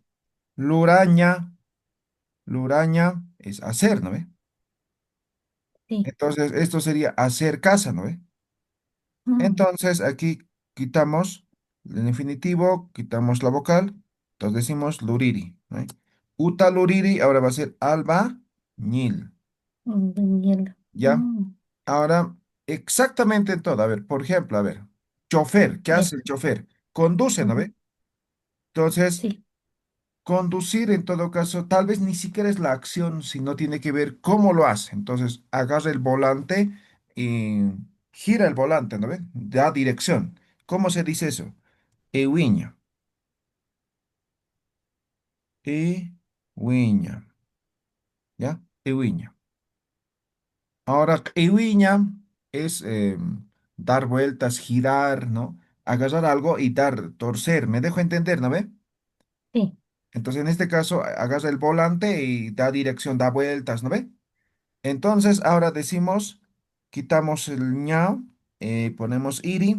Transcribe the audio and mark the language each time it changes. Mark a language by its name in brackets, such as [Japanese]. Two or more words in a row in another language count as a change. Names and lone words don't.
[Spanish] casa. Luraña, luraña es hacer, ¿no ve? sí. Entonces, esto sería hacer casa, ¿no ve? Mm, Entonces, aquí quitamos el infinitivo, quitamos la vocal, entonces decimos luriri, ¿no? [Aymara] Uta luriri, [Spanish] ahora va a ser albañil, Daniela. ¿ya? Ahora, exactamente en todo. A ver, por ejemplo, a ver, chofer, ¿qué Ya. hace el chofer? Conduce, ¿no Ujú. ve? Entonces, Sí. Conducir, en todo caso, tal vez ni siquiera es la acción, sino tiene que ver cómo lo hace. Entonces, agarra el volante y gira el volante, ¿no ve? Da dirección. ¿Cómo se dice eso? [Aymara] Ewiña. Ewiña. [Spanish] ¿Ya? Ewiña. Ahora, ewiña es dar vueltas, girar, ¿no? Agarrar algo y dar, torcer. ¿Me dejo entender, no ve? Sí, Entonces, en este caso, agarra el volante y da dirección, da vueltas, ¿no ve? Entonces, ahora decimos, quitamos el ña, ponemos iri.